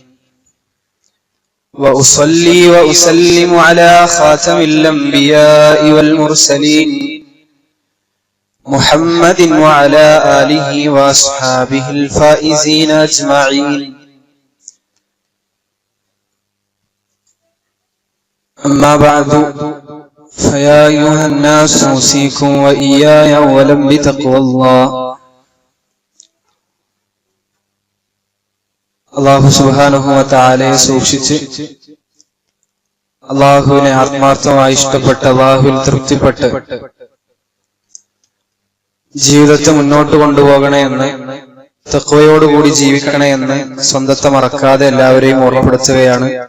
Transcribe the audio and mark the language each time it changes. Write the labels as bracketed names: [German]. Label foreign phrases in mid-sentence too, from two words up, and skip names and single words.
[Arabic] وأصلي وأسلم على خاتم الأنبياء والمرسلين محمد وعلى آله وأصحابه الفائزين أجمعين. أما بعد، فيا أيها الناس أوصيكم وإياي أولا بتقوى الله. الله سبحانه [Malayalam] വ തആലയെ സൂക്ഷിച്ച് അള്ളാഹുവിനെ ആത്മാർത്ഥമായി ഇഷ്ടപ്പെട്ട് അള്ളാഹുവിൽ തൃപ്തിപ്പെട്ട് ജീവിതത്തെ മുന്നോട്ട് കൊണ്ടുപോകണേ എന്ന്, തഖ്വയോടുകൂടി ജീവിക്കണേ എന്ന് സ്വന്തത്തെ മറക്കാതെ എല്ലാവരെയും ഓർമ്മപ്പെടുത്തുകയാണ്.